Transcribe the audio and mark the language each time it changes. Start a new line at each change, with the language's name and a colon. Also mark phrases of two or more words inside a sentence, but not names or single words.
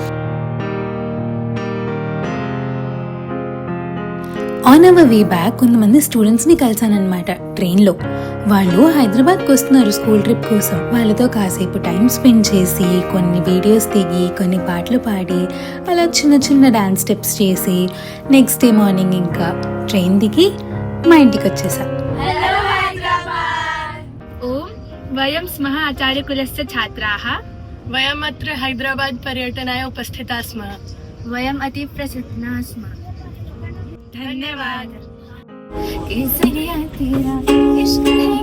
English: on our way back
Telugu: కొంతమంది స్టూడెంట్స్ని కలిసానమాట ట్రైన్లో. వాళ్ళు హైదరాబాద్కి వస్తున్నారు
English: school trip
Telugu: కోసం. వాళ్ళతో కాసేపు
English: time spend
Telugu: చేసి కొన్ని వీడియోస్ దిగి కొన్ని పాటలు పాడి అలా చిన్న చిన్న
English: dance steps
Telugu: చేసి
English: next day morning
Telugu: ఇంకా ట్రైన్ దిగి మా ఇంటికి వచ్చేసా.
Sanskrit: ओम वयं स्मः आचार्यकुलस्य छात्राः। वयम् अत्र हैदराबाद पर्यटनाय उपस्थिताः स्मः। वयम् अति प्रसन्नाः स्मः।
Hindi: धन्यवाद। केसरिया तेरा इश्क